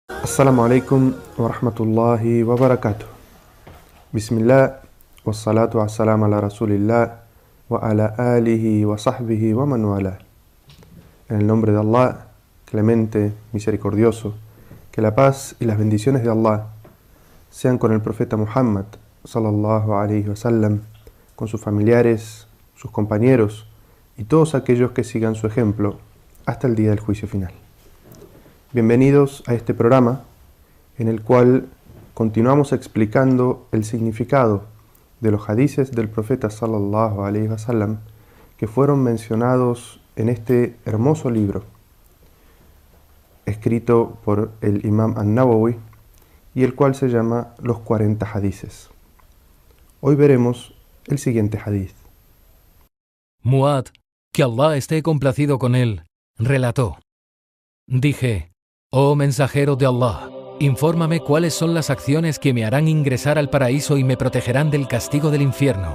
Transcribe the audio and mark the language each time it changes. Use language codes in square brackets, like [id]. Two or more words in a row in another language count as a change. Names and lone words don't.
[ar] السلام عليكم ورحمة الله وبركاته. بسم الله، والصلاة والسلام على رسول الله، وعلى آله وصحبه ومن والاه. [es] En el nombre de Allah, clemente, misericordioso, que la paz y las bendiciones de Allah sean con el profeta Muhammad, [ar] صلى الله عليه وسلم, [es] con sus familiares, sus compañeros y todos aquellos que sigan su ejemplo hasta el día del juicio final. Bienvenidos a este programa en el cual continuamos explicando el significado de los hadices del profeta [ar] صلى الله عليه وسلم [es] que fueron mencionados en este hermoso libro escrito por el Imam An-Nawawi y el cual se llama Los 40 hadices. Hoy veremos el siguiente hadith. Muad, que Allah esté complacido con él, relató: Dije, oh mensajero de Allah, infórmame cuáles son las acciones que me harán ingresar al paraíso y me protegerán del castigo del infierno.